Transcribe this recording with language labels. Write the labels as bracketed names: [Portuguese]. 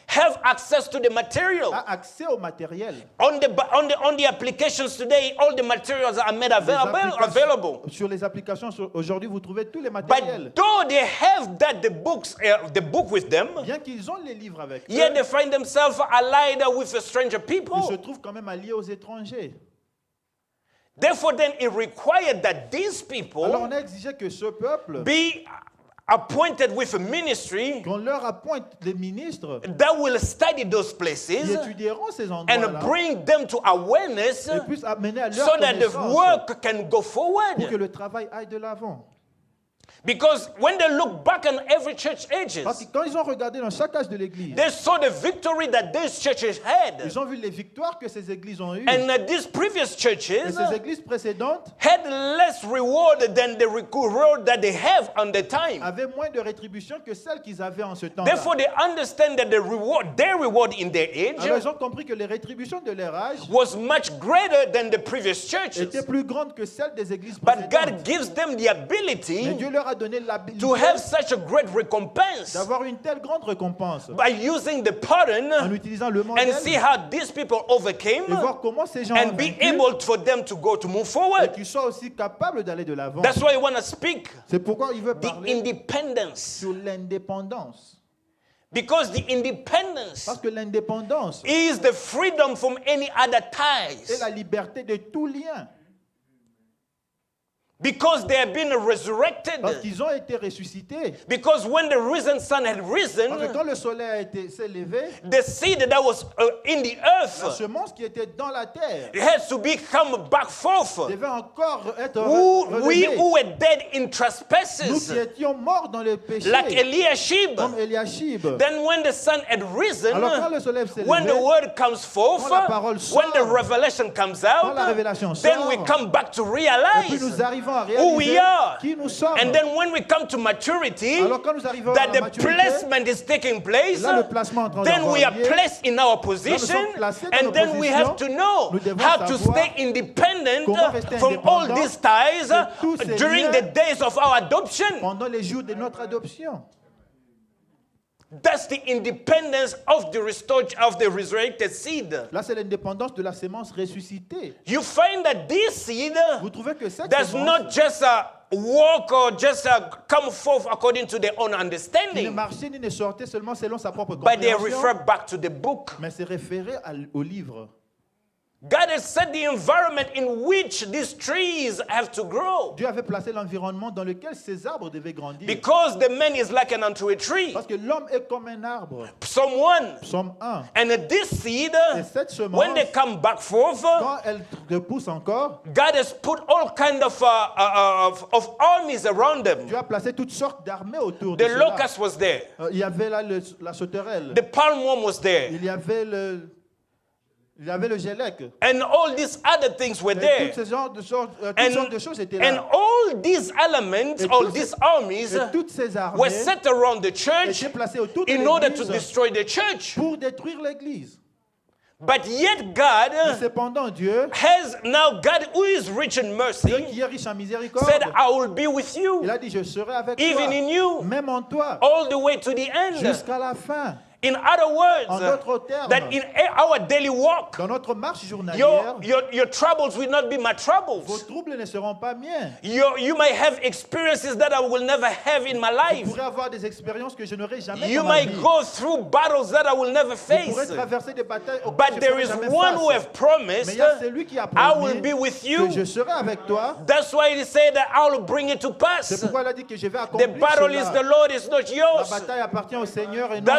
[English] have access to the material. [French] a accès au matériel. [English] On the applications today, all the materials are made [French] Les [English] available. [French] Sur les applications, aujourd'hui, vous trouvez tous les matériels. [English] But though they have the book with them, [French] Bien qu'ils ont les livres avec eux, [English] yet they find themselves allied with stranger [French] ils se [English] people. [French] trouvent quand même alliés aux étrangers. [English] Therefore, then it required that these [French] Alors [English] people [French] on a exigé que ce peuple, [English] be appointed with a ministry [French] qu'on leur appointe des ministres [English] that will study those [French] qui [English] places [French] étudieront ces endroits-là [English] and bring them to awareness [French] et puissent amener à leur [English] so that the [French] connaissance [English] work can go [French] pour que [English] forward. [French] le travail aille de l'avant. [English] Because when they look back on every church ages, [French] Parce que quand ils ont regardé dans chaque âge de l'Église, [English] they saw the victory that these churches had. [French] ils ont vu les victoires que ces églises ont eues. [English] And these previous [French] Et [English] churches [French] ces églises précédentes [English] had less reward than the reward that they have on the time. [French] avaient moins de rétribution que celles qu'ils avaient en ce temps. [English] Therefore, they understand that their reward in their age [French] Alors ils ont compris que les rétributions de leur âge [English] was much greater than the previous churches. [French] étaient plus grandes que celles des églises [English] But [French] précédentes. [English] God gives them the [French] Mais [English] ability [French] Dieu leur a donné l'habilité [English] to have such a great recompense [French] d'avoir une telle grande récompense [English] by using the [French] en [English] pattern [French] utilisant le [English] and [French] modèle [English] see how these people overcame [French] et voir comment ces gens ont [English] and be [French] vaincu [English] able for them to go to move [French] et [English] forward. [French] qu'ils soient aussi capables d'aller de l'avant. [English] That's why I want to speak [French] C'est pourquoi il veut [English] the [French] parler [English] independence. [French] sur l'indépendance. [English] Because the independence [French] Parce que l'indépendance [English] is the freedom from any other [French] est [English] ties. [French] la liberté de tout lien. [English] Because they have been resurrected. [French] Parce qu'ils ont été ressuscités. [English] Because when the risen sun had risen, [French] Parce que quand le soleil s'est levé, [English] the seed that was in the [French] la [English] earth [French] semence qui était dans la terre [English] had to become back forth. [French] devait encore être [English] We [French] relevée. [English] who were dead in [French] Nous [English] trespasses, [French] qui étions morts dans le péché, [English] like Eliashib. [French] comme Eliashib. [English] Then when the sun had risen, [French] Alors quand le soleil s'est [English] when the [French] levé, [English] word comes forth, [French] quand la parole sort, [English] when the revelation comes [French] quand la [English] out, [French] révélation [English] then [French] sort, [English] we come back to [French] et puis [English] realize [French] nous arrivons à [English] who we [French] réaliser [English] are. [French] qui nous sommes. [English] And then when we come to maturity, [French] Alors quand nous arrivons à [English] that [French] la [English] the [French] maturité, [English] placement is taking place, [French] là, le placement est en train [English] then we are [French] d'avoir lieu. [English] placed in our [French] Là, [English] position, [French] nous sommes placés dans [English] and [French] nos [English] then we have to [French] positions. [English] know [French] Nous devons [English] how to [French] savoir [English] stay independent [French] comment rester [English] from all [French] indépendants [English] these ties [French] de tous ces [English] during [French] liens [English] the days of our adoption. [French] pendant les jours de notre adoption. [English] That's the independence of the restored, of the resurrected seed. [French] Là, c'est l'indépendance de la sémence ressuscitée. [English] You find that this seed [French] Vous trouvez que cette [English] does [French] sémence [English] not just walk or just come forth according to their own [French] qui ne [English] understanding, [French] marchait ni ne sortait seulement selon sa propre [English] but they [French] compréhension, [English] refer back to the book. [French] mais c'est référé au livre. [English] God has set the environment in which these trees have to grow. [French] Dieu avait placé l'environnement dans lequel ces arbres devaient grandir. [English] Because the man is likened unto a tree. [French] Parce que l'homme est comme un arbre. [English] Psalm 1. [French] Psaume 1. [English] And this seed, [French] Et cette semence, [English] when they come back forth, [French] quand elle repousse encore, [English] God has put all kind of armies around them. [French] Dieu a placé toutes sortes d'armées autour [English] The [French] de cela. [English] locust was there. [French] Il y avait là la sauterelle. [English] The palmworm was there. [French] Il y avait le gélec. [English] And all these other things were [French] Et [English] there. [French] toutes sortes de choses étaient [English] And [French] là. [English] all these elements, [French] Et [English] all [French] tous [English] these [French] ces- [English] armies [French] Et toutes ces [English] were [French] armées [English] set around the church [French] étaient placées autour de [English] in order to [French] l'église [English] destroy the church. [French] pour détruire l'église. [English] But yet [French] Mais [English] God [French] cependant, Dieu, [English] has now, God who is rich in [French] Dieu [English] mercy, [French] qui est riche en miséricorde, [English] said, I will be with you, [French] il a dit, je serai avec [English] even [French] toi, [English] in you, [French] même en toi, [English] all the way to the end. [French] jusqu'à la fin. [English] In other [French] En [English] words, [French] d'autres termes, [English] that in our daily walk, [French] dans notre marche journalière, [English] your troubles will not be my [French] vos [English] troubles. [French] troubles ne seront pas miens. [English] You may have experiences that I will never have in my [French] Vous [English] life. [French] pourrez avoir des expériences que je n'aurai jamais [English] You [French] dans ma [English] may [French] vie. [English] go through battles that I will never [French] Vous pourrez [English] face. [French] traverser des batailles auxquelles [English] But [French] je ne [English] there [French] ferai [English] is [French] jamais [English] one who [French] face. [English] have promised, [French] Mais il y a celui qui a [English] I [French] promis [English] will be with you. [French] que je serai avec toi. [English] That's why he said that I will bring it to [French] C'est [English] pass. [French] pourquoi il a dit que je vais [English] The [French] accomplir [English] battle is [French] cela. [English] the Lord, it's not [French] La [English] yours. [French] bataille appartient au Seigneur et non à